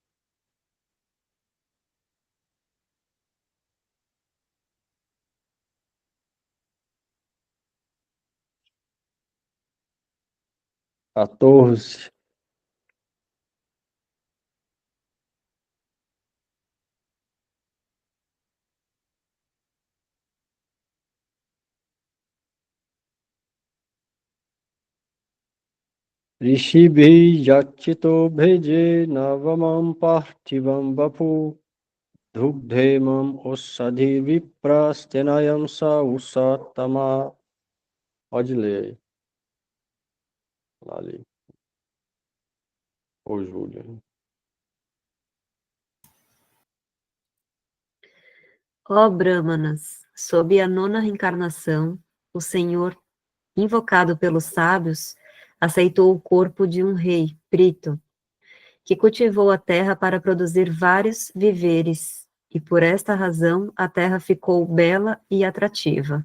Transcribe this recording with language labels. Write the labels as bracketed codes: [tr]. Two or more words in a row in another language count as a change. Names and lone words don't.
[pt] Quatorze. [sa] ऋषिभि याचितो भेजे नवमं पार्थिवं वपु दुग्धेमां ओषधि विप्रास्तेनायं स उशत्तमः. [pt] Pode ler aí. Lá ali. Ô, Júlia. Ó Brahmanas, sob a nona reencarnação, o Senhor, invocado pelos sábios, aceitou o corpo de um rei, Prito, que cultivou a terra para produzir vários viveres, e por esta razão a terra ficou bela e atrativa.